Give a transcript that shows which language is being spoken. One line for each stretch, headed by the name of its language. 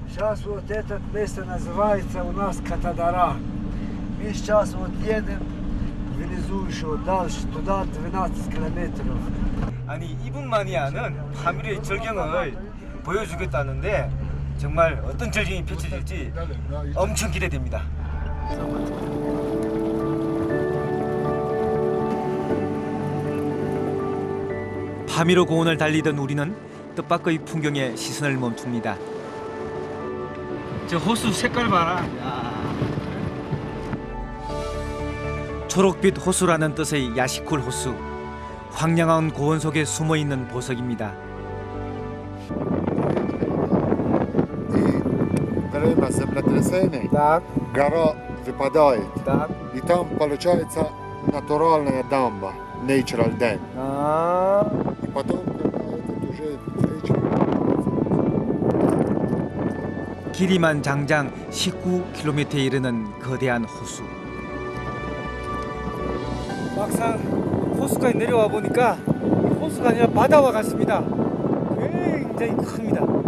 Russian: Сейчас вот это место называется у нас Катадара. Мы сейчас вот едем внизу еще дальше, туда 12 километров.
Korean: 아니 이분만이 아는 파미르의 절경을 보여주겠다는데 정말 어떤 절경이 펼쳐질지 엄청 기대됩니다. 파미르 고원을 달리던 우리는 뜻밖의 풍경에 시선을 멈춥니다. 저 호수 색깔 봐라. 초록빛 호수라는 뜻의 야시쿨 호수. 황량한 고원 속에 숨어 있는 보석입니다.
Russian: Время землетрясений Так, гора выпадает. так. И там получается натуральная дамба,
English: natural dam. 아.
Russian: И потом, когда этот уже вечер,
Korean: 길이만 장장 19km에 이르는 거대한 호수. 막상 호수까지 내려와 보니까 호수가 아니라 바다와 같습니다. 굉장히 큽니다.